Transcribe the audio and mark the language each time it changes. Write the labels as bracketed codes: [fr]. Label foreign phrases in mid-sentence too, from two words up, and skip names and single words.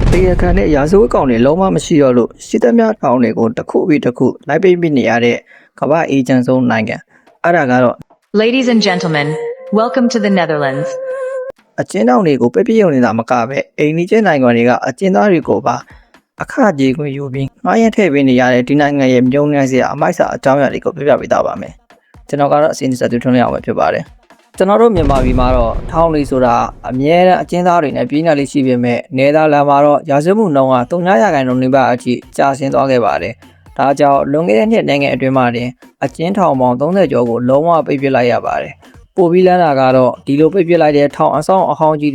[my] တရားခံနဲ့ရာဇဝတ်ကောင်တွေလုံးဝမရှိတော့လို့ရှိသမျှထောင်တွေကိုတစ်ခုပြီးတစ်ခုလိုက်ပိတ်မိနေရတဲ့ကမ္ဘာအေဂျင့်ဆုံးနိုင်ငံအဲ့ဒါကတော့ [en] Ladies and gentlemen, welcome to the Netherlands. [my] အကျဉ်းထောင်တွေကိုပြပြရုံနေတာမကပဲအိန္ဒိယနိုင်ငံတွေကအကျဉ်းသားတွေကိုပါအခကြေးခွင့်ယူပြီးငှားရမ်းထည့်ပေးနေရတဲ့ဒီနိုင်ငံရဲ့ မြုံနှံစရာအမိုက်စာအကြောင်းအရာတွေကိုပြပြပေးသားပါမယ်ကျွန်တော်ကတော့အစီအစဉ်ဆက်သွင်းရအောင်ပဲဖြစ်ပါတယ်ကျွန်တော်တို့မြန်မာပြည်မှာတော့ထောင်လေးဆိုတာအမြဲတမ်းအကျဉ်းသားတွေနဲ့ပြည်နယ်လေးရှိပေမဲ့နေသားလမ်းမှာတော့ရာဇဝတ်မှုနှုန်းက300%နီးပါးအထိကျဆင်းသွားခဲ့ပါတယ်ဒါကြောင့်လွန်ခဲ့တဲ့နှစ်နိုင်ငံအတွင်းမှာတင်အကျဉ်းထောင်ပေါင်း30ကျော်ကိုလုံးဝပိတ်ပစ်လိုက်ရပါတယ်ပိုပြီးလန်းတာကတော့ဒီလိုပိတ်ပစ်လိုက်တဲ့ထောင်အဆောင်အဟောင်းကြီး